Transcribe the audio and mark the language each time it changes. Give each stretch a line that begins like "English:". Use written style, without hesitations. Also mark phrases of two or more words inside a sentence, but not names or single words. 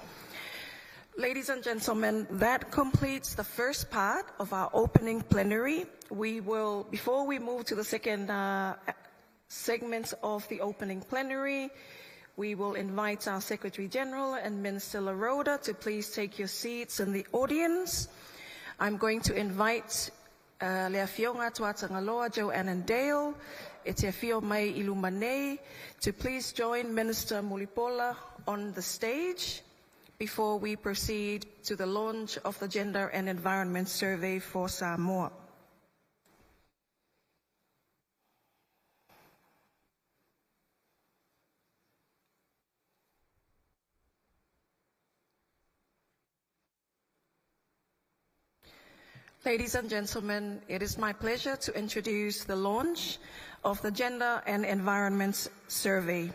English: Ladies and gentlemen, that completes the first part of our opening plenary. Before we move to the second segment of the opening plenary, we will invite our Secretary General and Minister Laroda to please take your seats in the audience. I'm going to invite Lea Fionga Tuatangaloa, Joanne and Dale, Etiafio Mai Ilumane, to please join Minister Mulipola on the stage before we proceed to the launch of the Gender and Environment Survey for Samoa. Ladies and gentlemen, it is my pleasure to introduce the launch of the Gender and Environment Survey.